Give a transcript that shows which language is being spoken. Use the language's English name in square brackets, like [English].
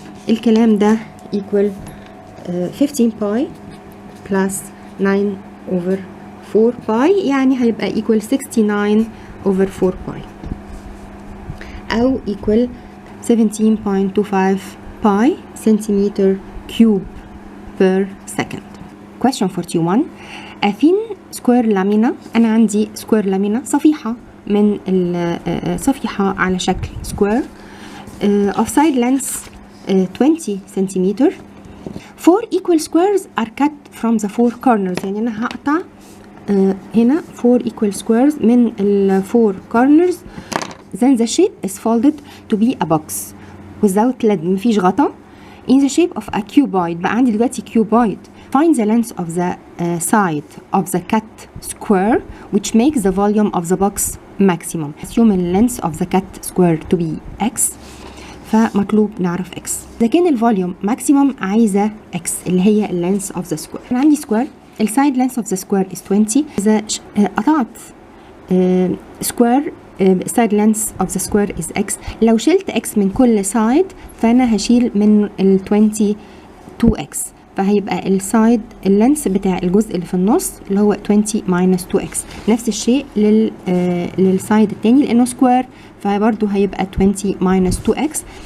[Arabic] الكلام ده [English] equal 15 pi plus 9 over 4 pi، يعني هيبقى equal 69 over 4 pi أو equal 17.25 pi centimeter cube per second. Question 41. A thin square lamina. [Arabic] أنا عندي square lamina صفيحة من صفيحة على شكل [English] square of side length 20 centimeter. 4 equal squares are cut from the 4 corners. [Arabic] يعني أنا هقطع هنا [English] 4 equal squares [Arabic] من ال 4 corners. [English] Then the shape is folded to be a box without lid، [Arabic] مفيش غطا. [English] In the shape of a cuboid. [Arabic] بقى عندي دلوقتي cuboid. [English] Find the length of the side of the cut square which makes the volume of the box maximum. Assume the length of the cut square to be x، فمطلوب نعرف x. إذا كان الفوليوم maximum عايزة x اللي هي length of the square. أنا عندي square، السايد length of the square is 20. إذا قطعت square side length of the square is x. [Arabic] لو شلت x من كل side فأنا هشيل من ال 20 2x، فهيبقى السايد اللينس بتاع الجزء اللي في النص اللي هو [English] 20 minus 2x. [Arabic] نفس الشيء للسايد التاني لأنه سكوير، فبرضه هيبقى [English] 20 minus 2x.